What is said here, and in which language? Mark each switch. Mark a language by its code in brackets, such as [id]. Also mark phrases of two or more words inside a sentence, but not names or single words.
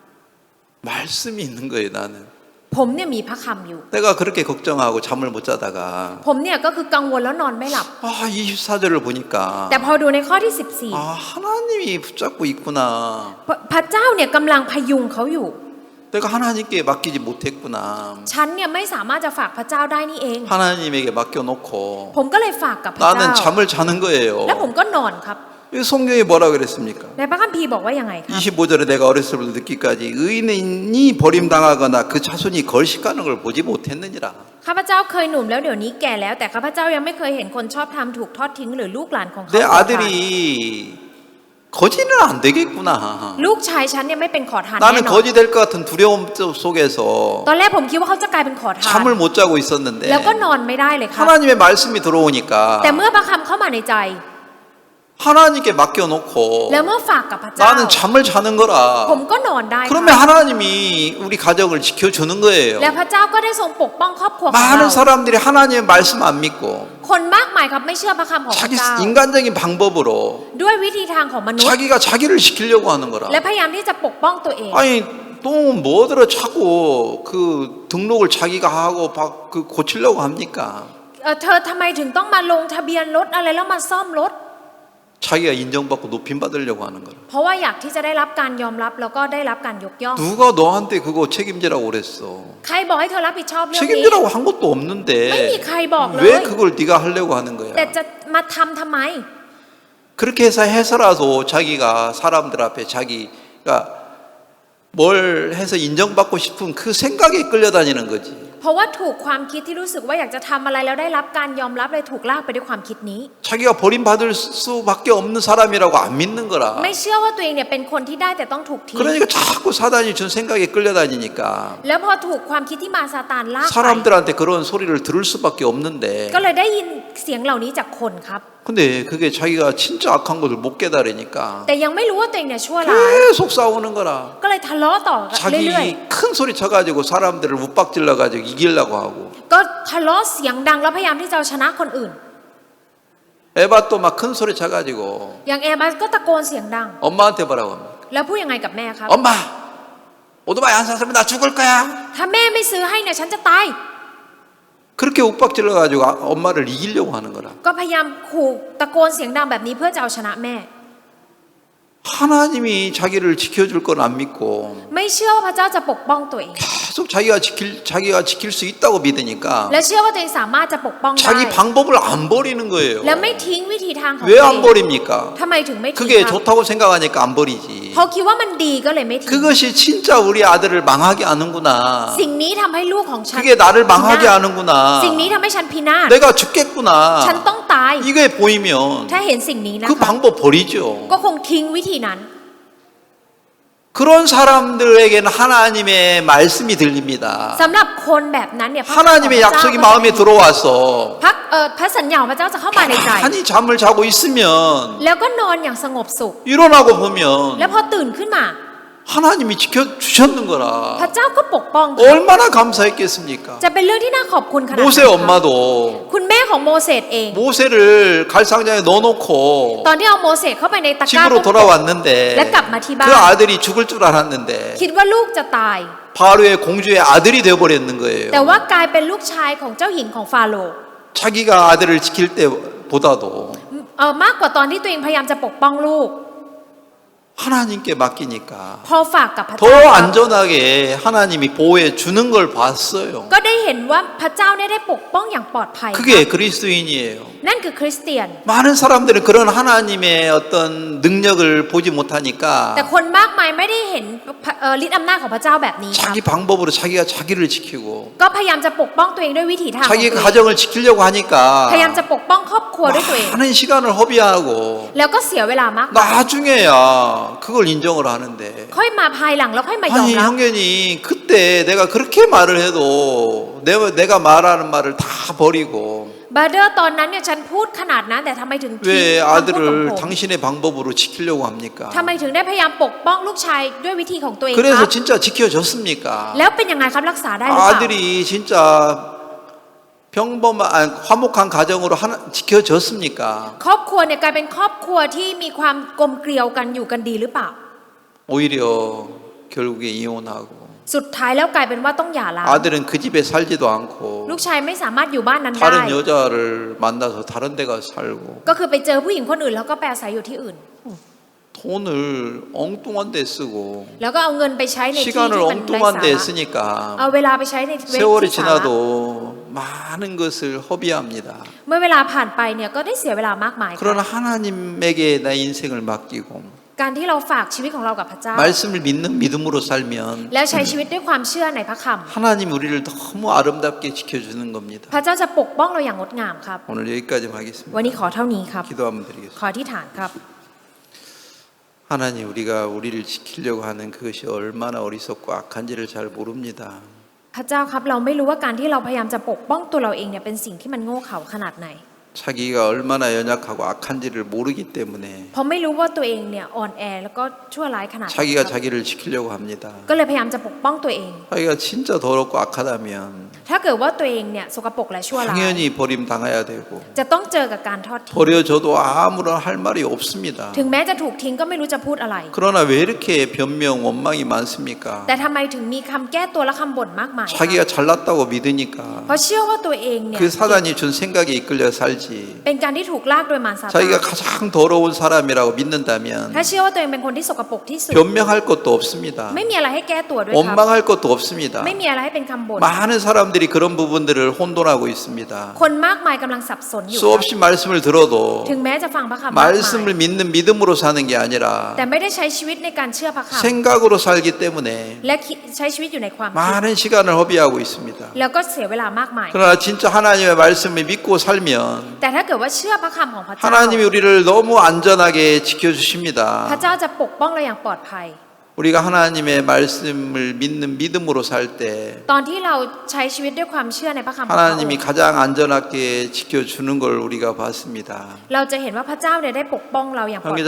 [ko] 말씀이 있는 거예요. 나는 [th] ผมเนี่ยมีพระคำอยู่ [ko] 내가 그렇게 걱정하고 잠을 못 자다가 [th] ผมเนี่ยก็คือกังวลแล้วนอนไม่หลับ [ko] 24절을 보니까 [th] แต่พอดูในข้อที่ [ko] 하나님이 붙잡고 있구나. [th] 14 พระเจ้าเนี่ยกำลังพยุงเขาอยู่ [ko] 내가 하나님께 맡기지 못했구나. [th] ฉันเนี่ยไม่สามารถจะฝากพระเจ้าได้นี่เอง [ko] 하나님에게 맡겨놓고 [th] ผมก็เลยฝากกับพระ [ko] 나는 [th] เจ้า [ko] 잠을 자는 거예요. [th] และผมก็นอนครับ [ko] 이 성경이 뭐라 그랬습니까? [th] ในพระคัมภีร์บอกว่ายังไงครับ [ko] 25절에 내가 어렸을 때부터 늦기까지 의인이 버림당하거나 그 자손이 걸식하는 걸 보지 못했느니라. [th] ข้าพเจ้าเคยหนุ่มแล้วเดี๋ยวนี้แก่แล้ว แต่ข้าพเจ้ายังไม่เคยเห็นคนชอบธรรมถูกทอดทิ้งหรือลูกหลานของเขา [ko] 내 아들이 거지는 안 되겠구나. [th] ลูกชายฉันเนี่ยไม่เป็นขอทานแน่ [ko] 나는 [th] นอน [ko] 거지 될 것 같은 두려움 속에서 [th] ตอนแรกผมคิดว่าเขาจะกลายเป็นขอทาน [ko] 잠을 못 자고 있었는데 [th] แล้วก็นอนไม่ได้เลยครับ [ko] 하나님의 말씀이 들어오니까 [th] แต่เมื่อพระคำเข้ามาในใจ [ko] 하나님께 맡겨놓고 [th] แล้วเมื่อฝากกับพระเจ้า [ko] 나는 잠을 자는 [th] ผม [ko] 거라. [th] ก็นอนได้ [ko] 그러면 하나님이 우리 가정을 지켜주는 거예요. [th] แล้วพระเจ้าก็ได้ทรงปกป้องครอบครัวของ [ko] 많은 [th] เรา [ko] 사람들이 하나님의 말씀 안 믿고 [th] คนมากมายครับไม่เชื่อพระคำของพระ [ko] 자기 [th] เจ้า [ko] 인간적인 방법으로 [th] ด้วยวิธีทางของมนุษย์ [ko] 자기가 자기를 지키려고 하는 거라. [th] และพยายามที่จะปกป้องตัวเอง [ko] 아니 또 뭐더러 자꾸 그 등록을 자기가 하고 그 고치려고 합니까? [th] เธอทำไมถึงต้องมาลงทะเบียนรถอะไรแล้วมาซ่อมรถ [ko] 자기가 인정받고 높임 받으려고 하는 거라. [th] เพราะว่าอยากที่จะได้รับการยอมรับแล้วก็ได้รับการยกย่อง [ko] 누가 너한테 그거 책임지라고 그랬어? [th] ใครบอกให้เธอรับผิดชอบเรื่องนี้ [ko] 책임지라고 한 것도 [th] ไม่มี [ko] 없는데 [th] ใครบอกเลย [ko] 왜 그걸 네가 하려고 하는 거야? [th] แต่จะมาทำทำไม [ko] 그렇게 해서라도 자기가 사람들 앞에 자기가 뭘 해서 인정받고 싶은 그 생각에 끌려다니는 거지. [th] เพราะว่าถูกความคิดที่รู้สึกว่าอยากจะทำอะไรแล้วได้รับการยอมรับเลยถูกลากไปด้วยความคิดนี้ [ko] 자기가 버림받을 수밖에 없는 사람이라고 안 믿는 거라. [th] ไม่เชื่อว่าตัวเองเนี่ยเป็นคนที่ได้แต่ต้องถูกทิ้ง [ko] 그러니까 자꾸 사단이 준 생각에 끌려다니니까 [th] แล้วพอถูกความคิดที่มาซาตานลากไป [ko] 사람들한테 그런 소리를 들을 수밖에 없는데 [th] ก็เลยได้ยินเสียงเหล่านี้จากคนครับ [ko] 근데 그게 자기가 진짜 악한 것을 못 깨달으니까 [th] แต่ยังไม่รู้ว่าตัวเองเนี่ยชั่วร้าย [ko] 계속 싸우는 거라. [th] ก็เลยทะเลาะต่อเรื่อย [ko] 자기 큰 소리 쳐가지고 사람들을 윽박질러 가지고 이기려고 하고 [th] ๆก็ทะเลาะเสียงดังแล้วพยายามที่จะเอาชนะคนอื่น [ko] 에바 또 막 큰 소리 쳐가지고 [th] อย่างแอร์บัสก็ตะโกนเสียงดัง [ko] 엄마한테 뭐라고 합니까? [th] แล้วพูดยังไงกับแม่ครับ [ko] 엄마 오토바이 안 샀으면 나 죽을 거야. [th] ถ้าแม่ไม่ซื้อให้เนี่ยฉันจะตาย [ko] 그렇게 윽박질러 가지고 엄마를 이기려고 하는 거라. [th] ก็พยายามขู่ตะโกนเสียงดังแบบนี้เพื่อจะเอาชนะแม่ [ko] 하나님이 자기를 지켜줄 건 안 믿고 [th] ไม่เชื่อว่าพระเจ้าจะปกป้องตัวเอง [ko] 계속 자기가 지킬 수 있다고 믿으니까 [th] และเชื่อว่าตัวเองสามารถจะปกป้องได้ [ko] 자기 방법을 안 버리는 거예요. [th] และไม่ทิ้งวิธีทางของ [ko] 왜 [th] ตัวเอ [ko] 안 [th] ง [ko] 버립니까? [th] ทำไมถึงไม่ทิ้ง [ko] 그게 [th] ครับ [ko] 좋다고 생각하니까 안 버리지. [th] เพราะคิดว่ามันดีก็เลยไม่ทิ้ง [ko] 그것이 진짜 우리 아들을 망하게 하는구나. [th] สิ่งนี้ทำให้ลูกของฉัน [ko] 그게 나를 망하게 하는구나. [th] สิ่งนี้ทำให้ฉันพินาศ [ko] 내가 죽겠구나. [th] ฉันต้องตาย [ko] 이게 보이면 [th] ถ้าเห็นสิ่งนี้นะ [ko] 그 [th] คะ [ko] 방법 버리죠. [th] ก็คงทิ้งวิธีนั้น [ko] 그런 사람들에게는 하나님의 말씀이 들립니다. [th] สำหรับคนแบบนั้นเนี่ยพระ [ko] 하나님의 약속이 마음에 들어와서 [th] พระสัญญาของพระเจ้าจะเข้ามาในใจ [ko] 편히 잠을 자고 있으면 [th] แล้วก็นอนอย่างสงบสุข [ko] 일어나고 보면 [th] แล้วพอตื่นขึ้นมา [ko] 하나님이 지켜주셨는 거라. [th] พระเจ้าก็ปกป้อง [ko] 얼마나 감사했겠습니까? [th] จะเป็นเรื่องที่น่าขอบคุณขนาดไหน [ko] 모세 [th] คะ [ko] 엄마도 [th] คุณแม่ของโมเสสเอง [ko] 모세를 갈상자에 넣어놓고 [th] ตอนที่เอาโมเสสเข้าไปในตะกร้า [ko] 집으로 [th] ต้นกบ [ko] 돌아왔는데 [th] และกลับมาที่บ้าน [ko] 그 아들이 죽을 줄 알았는데 [th] คิดว่าลูกจะตาย [ko] 바로의 공주의 아들이 되어버렸는 [th] แต่ [ko] 거예요. [th] ว่ากลายเป็นลูกชายของเจ้าหญิงของฟาโรห์ [ko] 자기가 아들을 지킬 때보다도 [th] มากกว่าตอนที่ตัวเองพยายามจะปกป้องลูก [ko] 하나님께 맡기니까 [th] พอฝากกับพระ [ko] 더 [th] เจ้า [ko] 안전하게 하나님이 보호해 주는 걸 봤어요. [th] ก็ได้เห็นว่าพระเจ้าได้ปกป้องอย่างปลอดภัย [ko] 그게 그리스도인이에요. [th] นั่นคือคริสเตียน [ko] 많은 사람들은 그런 하나님의 어떤 능력을 보지 못하니까 [th] แต่คนมากมายไม่ได้เห็นฤทธิ์อำนาจของพระเจ้าแบบนี้ครับ [ko] 자기 방법으로 자기가 자기를 지키고 [th] ก็พยายามจะปกป้องตัวเองด้วยวิถีทางของ [ko] 자기 [th] ตัวเอง [ko] 가정을 지키려고 하니까 [th] พยายามจะปกป้องครอบครัวด้วยตัวเอง [ko] 많은 시간을 허비하고 [th] แล้วก็เสียเวลามาก [ko] 나중에야 그걸 인정을 하는데 [th] ค่อยมาภายหลังแล้วค่อยมายอม [ko] 아니 [th] รับ [ko] 형제님 그때 내가 그렇게 말을 해도 내가 말하는 말을 다 버리고 [th] บาเดอร์ตอนนั้นเนี่ยฉันพูดขนาดนั้นแต่ทำไมถึงทิ้ง [ko] 왜 [th] คำพูดของ [ko] 아들을 [th] ผม [ko] 당신의 방법으로 지키려고 합니까? [th] ทำไมถึงได้พยายามปกป้องลูกชายด้วยวิธีของตัวเองค [ko] 그래서 [th] รับ [ko] 진짜 지켜줬습니까? [th] แล้วเป็นยังไงครับรักษาได้หรือเปล่า [ko] 아들이 진짜 화목한 가정으로 지켜졌습니까? [th] ครอบครัวเนี่ยกลายเป็นครอบครัวที่มีความกลมเกลียวกันอยู่กันดีหรือเปล่า [ko] 오히려 결국에 이혼하고 [th] สุดท้ายแล้วกลายเป็นว่าต้องหย่าร้าง [ko] 아들은 그 집에 살지도 않고 [th] ลูกชายไม่สามารถอยู่บ้านนั้นได้ [ko] 다른 여자를 만나서 다른 데 가서 살고 [th] ก็คือไปเจอผู้หญิงคนอื่นแล้วก็ไปอาศัยอยู่ที่อื่น [ko] 돈을 엉뚱한 데 쓰고 [th] แล้วก็เอาเงินไปใช้ในที่ [ko] 시간을 [th] ที่เป็นไร้สา [ko] 엉뚱한 데 [th] ระ [ko] 쓰니까 [th] เอาเวลาไปใช้ในเว [ko] 세월이 [th] ที่สาระ [ko] 지나도 많은 것을 허비합니다. [th] เมื่อเวลาผ่านไปเนี่ยก็ได้เสียเวลามากมายค่ะ [ko] 그러나 하나님에게 내 인생을 맡기고 [th] การที่เราฝากชีวิตของเรากับพระเจ้า [ko] 말씀을 믿는 믿음으로 살면 [th] แล้วใช้ชีวิตด้วยความเชื่อในพระค [ko] 하나님 우리를 너무 아름답게 지켜주는 겁니다. [th] ำพระเจ้าจะปกป้องเราอย่างงดงามครับ [ko] 오늘 여기까지 하겠습니다. [th] วันนี้ขอเท่านี้ครับ [ko] 기도 한번 드리겠습니다. [th] ขอที่ฐานครับ [ko] 하나님 우리가 우리를 지키려고 하는 그것이 얼마나 어리석고 악한지를 잘 모릅니다. [th] พระเจ้าครับเราไม่รู้ว่าการที่เราพยายามจะปกป้องตัวเราเองเนี่ยเป็นสิ่งที่มันโง่เขลาขนาดไหน [ko] 자기가 얼마나 연약하고 악한지를 모르기 때문에 [th] เพราะไม่รู้ว่าตัวเองเนี่ยอ่อนแอแล้วก็ชั่วร้ายขนาดไหน [ko] 자기가 [th] ครับ [ko] 자기를 지키려고 합니다. [th] ก็เลยพยายามจะปกป้องตัวเอง [ko] 자기가 진짜 더럽고 악하다면 [th] ถ้าเกิดว่าตัวเองเนี่ยสกปรกและชั่วร้าย [ko] 당연히 버림당해야 되고 [th] จะต้องเจอกับการทอดทิ้ง [ko] 버려져도 아무런 할 말이 없습니다. [th] ถึงแม้จะถูกทิ้งก็ไม่รู้จะพูดอะไร [ko] 그러나 왜 이렇게 변명 원망이 많습니까? [th] แต่ทำไมถึงมีคำแก้ตัวและคำบ่นมากมายครับ [ko] 자기가 잘났다고 믿으니까 [th] เพราะเชื่อว่าตัวเองเนี่ย [ko] 그 사단이 준 생각에 이끌려 살지 끌려가는지 [th] เป็นการที่ถูกลากโดยมารซาตาน [ko] 자기가 가장 더러운 사람이라고 믿는다면 [th] ถ้าเชื่อว่าตัวเองเป็นคนที่สกปรกที่สุด [ko] 변명할 것도 없습니다. [th] ไม่มีอะไรให้แก้ตัวด้วยครับ [ko] 원망할 것도 없습니다. [th] ไม่มีอะไรให้เป็นคำบ่น [ko] 많은 사람들이 그런 부분들을 혼돈하고 있습니다. [th] คนมากมายกำลังสับสนอยู่ครับ [ko] 수없이 말씀을 들어도 [th] ถึงแม้จะฟังพระคำมากมาย [ko] 말씀을 믿는 믿음으로 사는 게 아니라 [th] แต่ไม่ได้ใช้ชีวิตในการเชื่อพระคำ [ko] 생각으로 살기 때문에 [th] และใช้ชีวิตอยู่ในความคิด [ko] 많은 시간을 허비하고 있습니다. [th] แล้วก็เสียเวลามากมาย [ko] 그러나 진짜 하나님의 말씀을 믿고 살면 [th] แต่ถ้าเกิดว่าเชื่อพระคำของพระเจ้า [ko] 하나님이 우리를 너무 안전하게 지켜주십니다. [th] พระเจ้าจะปกป้องเราอย่างปลอดภัย [ko] 우리가 하나님의 말씀을 믿는 믿음으로 살 때 [th] ตอนที่เราใช้ชีวิตด้วยความเชื่อในพระคำของพระอง [ko] 하나님이 [th] ค์ [ko] 가장 안전하게 지켜주는 걸 우리가 봤습니다. [th] เราจะเห็นว่าพระเจ้าเนี่ยได้ปกป้องเราอย่างปลอดภัย